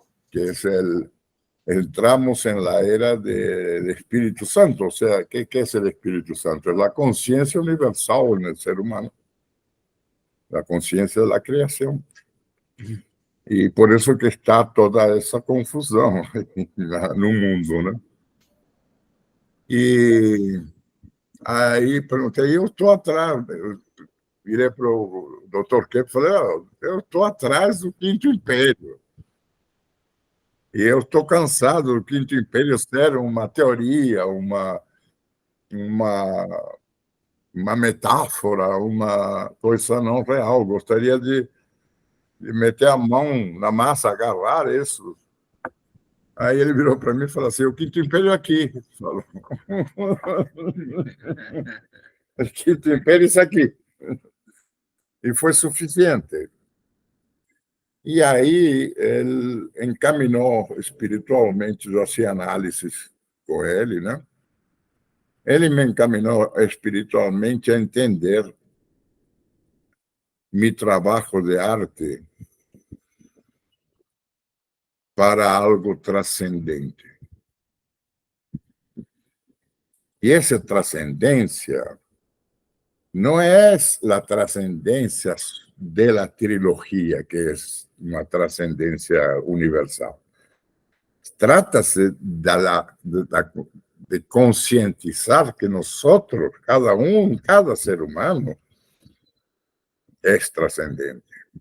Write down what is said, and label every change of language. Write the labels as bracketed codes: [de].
[es] que es entramos en la era del Espíritu Santo. O sea, ¿qué es el Espíritu Santo? Es la conciencia universal en el ser humano, la conciencia de la creación. Y por eso que está toda esa confusión en un mundo, ¿no? [pt] Y aí perguntei, eu estou atrás, virei para o doutor Kepp e falei, eu estou atrás do Quinto Império. E eu estou cansado do Quinto Império ser uma teoria, uma metáfora, uma coisa não real. Gostaria de meter a mão na massa, agarrar isso. Aí ele virou para mim e falou assim, o Quinto Império é aqui. Falou. O Quinto Império é isso aqui. E foi suficiente. E aí ele encaminhou espiritualmente, eu hacía análises com ele, né? Ele me encaminhou espiritualmente a entender mi trabalho de arte para algo trascendente. [es] Y esa trascendencia no es la trascendencia de la trilogía, que es una trascendencia universal. [pt] Trata-se [es] de concientizar que nosotros, cada ser humano, es trascendente.